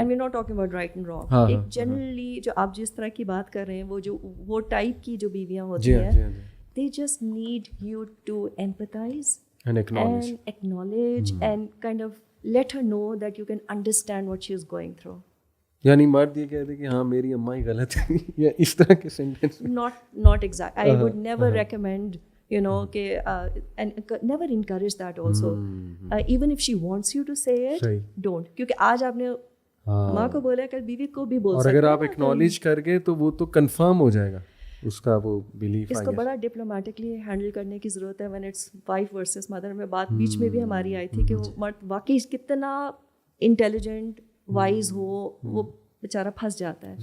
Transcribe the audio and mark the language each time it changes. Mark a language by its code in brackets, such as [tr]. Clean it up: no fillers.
[en] and we're not talking about right and wrong. [ur] ایک generally جو آپ جس طرح کی بات کر رہے ہیں وہ ٹائپ کی جو بیویاں ہوتی ہیں, [en] they just need you to empathize and acknowledge and kind of let her know that you can understand what she is going through. [ur] یعنی مرد یہ کہتے کہ ہاں میری اماں ہی غلط ہے یا اس طرح کے sentence. [en] not exact. I would never recommend and never encourage that also. Even if she wants you to say it, don't. [ur] کیونکہ آج آپ نے ماں کو بولا کل بیوی کو بھی بول سکتے ہیں. اور اگر آپ اکنالج کر گئے تو وہ تو کنفرم ہو جائے گا, اس کا وہ بلیف اس کو بڑا ڈپلومیٹکلی ہینڈل کرنے کی ضرورت ہے. [en] when it's wife versus mother [ur] میں بات بیچ میں بھی ہماری آئی تھی کہ وہ مرد واقعی کتنا انٹیلیجنٹ وائز ہو, وہ بیچارہ پھنس جاتا ہے.